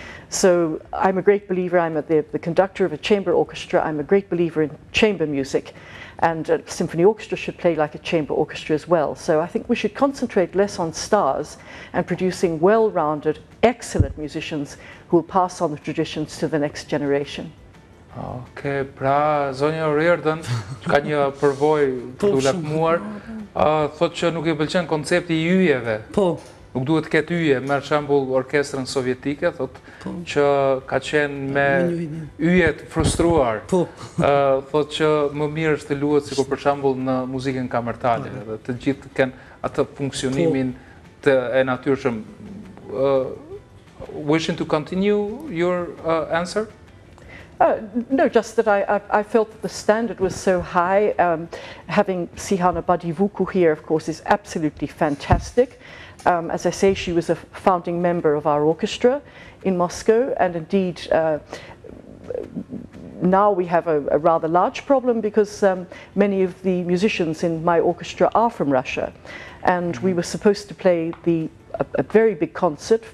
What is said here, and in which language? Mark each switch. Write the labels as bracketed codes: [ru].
[en] So I'm a great believer, I'm the conductor of a chamber orchestra, I'm a great believer in chamber music, and a symphony orchestra should play like a chamber orchestra as well. So I think we should concentrate less on stars and producing well-rounded, excellent musicians who will pass on the traditions to the next generation. [sq] Okej, pra zonja Orierdën, ka një përvojë këtu lakmuar, thotë që nuk I pëlqen koncepti I yjeve. Po. Nuk duhet të ketë yje, merr shembull orkestrën sovjetike, thotë që ka qenë me yje të frustruar. Thotë që më mirë është të luhet sikur për shembull në muzikën kamertale, dhe të gjithë kenë atë funksionimin e natyrshëm. [en] Wishing to continue your answer? No, just that I felt that the standard was so high. Having Sihana Badivuku here, of course, is absolutely fantastic. As I say, she was a founding member of our orchestra in Moscow, and indeed now we have a rather large problem because many of the musicians in my orchestra are from Russia, and we were supposed to play a very big concert.